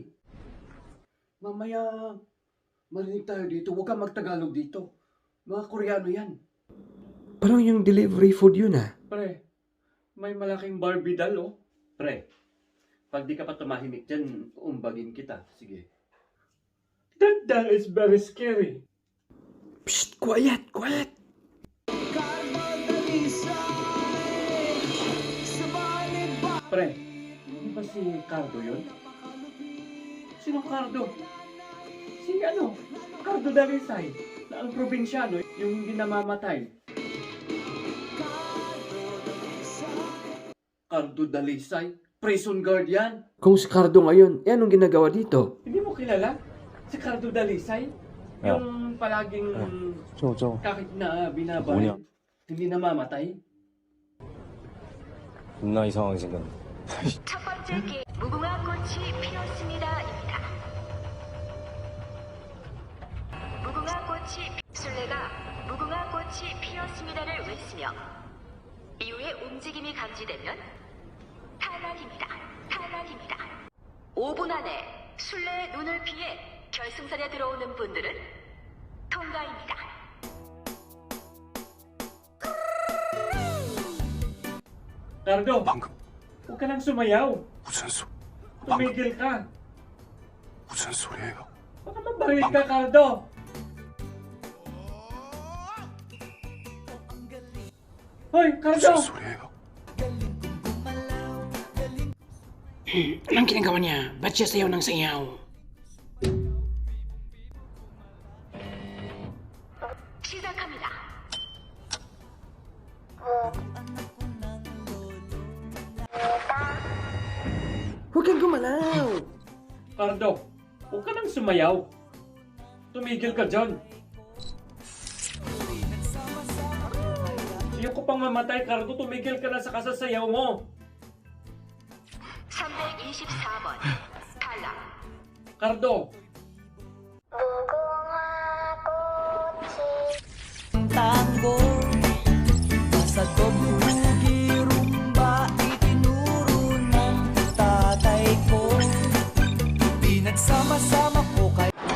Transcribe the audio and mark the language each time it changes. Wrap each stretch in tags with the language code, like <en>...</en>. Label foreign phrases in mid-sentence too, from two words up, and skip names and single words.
<tl>Mamaya, marinig tayo dito. Huwag kang magtagalog dito. Mga Koreano yan. Parang yung</tl> <en>delivery food</en> <tl>yun, ah. Pre, may malaking Barbie doll, oh. Pre, pag di ka pa tumahimik dyan, umbagin kita. Sige.</tl> <en>That doll is very scary. Psst, quiet, quiet.</en> <tl>Pre, hindi ba si Cardo yun? Sinong Cardo? Si ano? Cardo Dalisay. Na ang probinsyano, yung hindi namamatay. Cardo Dalisay?</tl> <en>Prison guard</en> <tl>yan? Kung si Cardo ngayon, eh anong ginagawa dito? Hindi mo kilala? Si Cardo Dalisay? Yung palaging kahit na binabaril, hindi namamatay?</tl> <ko>겁나 이상하게 생겼네. 첫 번째 게 무궁화 꽃이 피었습니다입니다. 무궁화 꽃이 술래가 무궁화 꽃이 피었습니다를 외치며 이후에 움직임이 감지되면 탈락입니다. 탈락입니다. 5분 안에 술래의 눈을 피해 결승선에 들어오는 분들은 통과입니다.</ko> <tl>Cardo,</tl> <ko>방금</ko> <tl>huwag ka nang sumayaw.</tl> <ko>방금</ko> <tl>Tumigil ka.</tl> <ko>무슨 소리예요?</ko> <tl>Baka mabaril ka, Cardo. Hoy, Cardo!</tl> <ko>소리예요?</ko> <tl>Anong ginagawa niya? Ba't siya sayaw ng sayaw?</tl> <ko>시작합니다.</ko> <tl>Huwag kang gumalaw. Cardo, huwag ka nang sumayaw. Tumigil ka dyan. Ayoko pang mamatay, Cardo. Tumigil ka na sa kasasayaw mo.</tl> <ko>324번 탈락.</ko> <tl>Cardo, tanggol sa tubugi rumba itinuro ng tatay ko pinagsama-sama ko kay</tl>